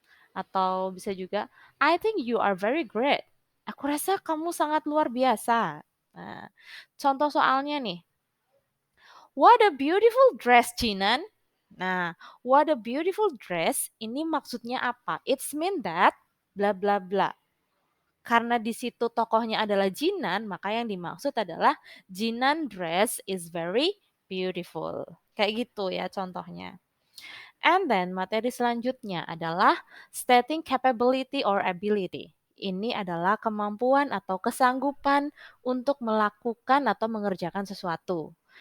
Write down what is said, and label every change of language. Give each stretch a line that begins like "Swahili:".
Indonesian: Atau bisa juga
English: I think you are very great.
Indonesian: Aku rasa kamu sangat luar biasa. Nah, contoh soalnya nih.
English: What a beautiful dress,
Indonesian: Jinan. Nah,
English: what a beautiful dress
Indonesian: ini maksudnya apa?
English: It's mean that bla bla bla.
Indonesian: Karena di situ tokohnya adalah Jinan, maka yang dimaksud adalah
English: Jinan dress is very beautiful.
Indonesian: Kayak gitu ya contohnya.
English: And then
Indonesian: materi selanjutnya adalah stating capability or ability. Ini adalah kemampuan atau kesanggupan untuk melakukan atau mengerjakan sesuatu.